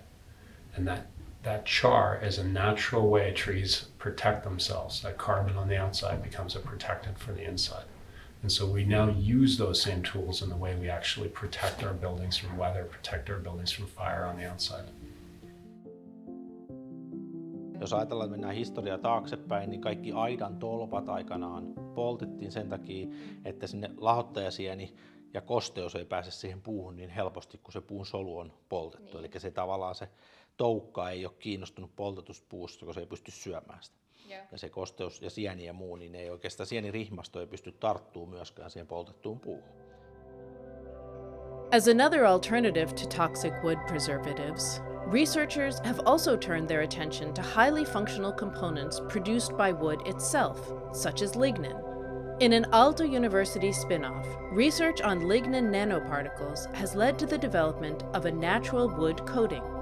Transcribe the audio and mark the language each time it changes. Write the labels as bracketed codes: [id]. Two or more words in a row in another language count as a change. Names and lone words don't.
[en] And that char is a natural way trees protect themselves. That carbon on the outside becomes a protectant for the inside. And so we now use those same tools in the way we actually protect our buildings from weather, protect our buildings from fire on the outside. [fi] Jos ajatellaan, että mennään historiaa taaksepäin, niin kaikki aidan tolpat aikanaan poltettiin sen takia, että sinne lahottajasieni ja kosteus ei pääse siihen puuhun niin helposti, kun se puun solu on poltettu. Eli se tavallaan se toukka ei ole kiinnostunut poltetusta puusta, kun se ei pysty syömään sitä. Ja se kosteus ja sieni ja muu, niin ei oikeastaan sienirihmasto ei pysty tarttumaan myöskään siihen poltettuun puuhun. [en] As another alternative to toxic wood preservatives, researchers have also turned their attention to highly functional components produced by wood itself, such as lignin. In an Aalto University spin-off, research on lignin nanoparticles has led to the development of a natural wood coating.